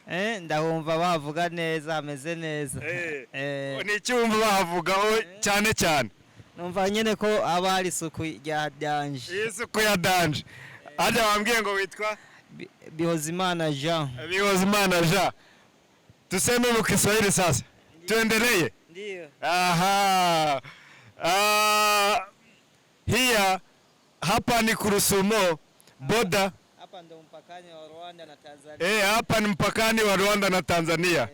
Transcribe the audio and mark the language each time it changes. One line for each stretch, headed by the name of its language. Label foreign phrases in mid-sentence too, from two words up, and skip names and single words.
Kinyarwanda: Ndahumva bavuga neza, hameze neza. Ni iki wumva bahavugaho cyane cyane? Numva nyine ko aba hari isuku ya danje. Isuku ya danje. Ajya wambwiye ngo witwa Bihozimana Jean. Bihozimana Jean.
Swahili: Tuseme mu Kiswahili sasa. Tuendelee? Ndio. Aha. Hapa ni Kurusumo boda. Hapa ndo mpakani wa Rwanda na Tanzania. Hapa ni mpakani wa Rwanda na Tanzania.